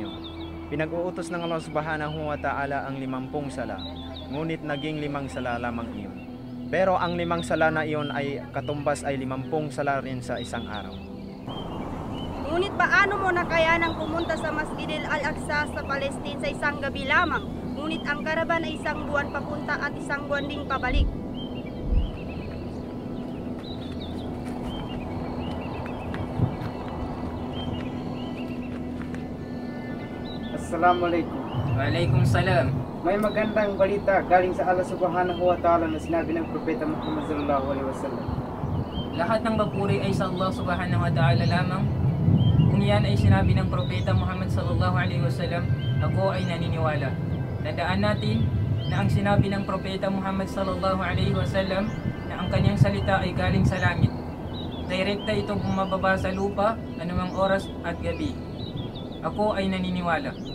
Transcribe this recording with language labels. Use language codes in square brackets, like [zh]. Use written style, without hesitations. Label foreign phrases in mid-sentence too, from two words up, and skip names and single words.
[tl] Pinag-uutos ng Allah [ar] سبحانه وتعالى [tl] ang 50 sala, ngunit naging 5 sala lamang iyon. Pero ang 5 sala na iyon ay katumbas ay 50 sala rin sa isang araw. Ngunit paano mo nakayanang pumunta sa Masjid al-Aqsa sa Palestine sa isang gabi lamang? Ngunit ang karaban ay 1 buwan papunta at 1 buwan ding pabalik. [ar] Assalamualaikum. Waalaikumsalam. [tl] May magandang balita galing sa Allah [ar] سبحانه وتعالى [tl] na sinabi ng Propeta Muhammad [ar] صلى الله عليه وسلم. [tl] Lahat ng papuri ay sa Allah [ar] سبحانه وتعالى [tl] lamang. Kung yan ay sinabi ng Propeta Muhammad [ar] صلى الله عليه وسلم, [tl] ako ay naniniwala. Tandaan natin na ang sinabi ng Propeta Muhammad [ar] صلى الله عليه وسلم [tl] na ang kanyang salita ay galing sa langit. Direkta ito bumababa sa lupa anumang oras at gabi. Ako ay naniniwala.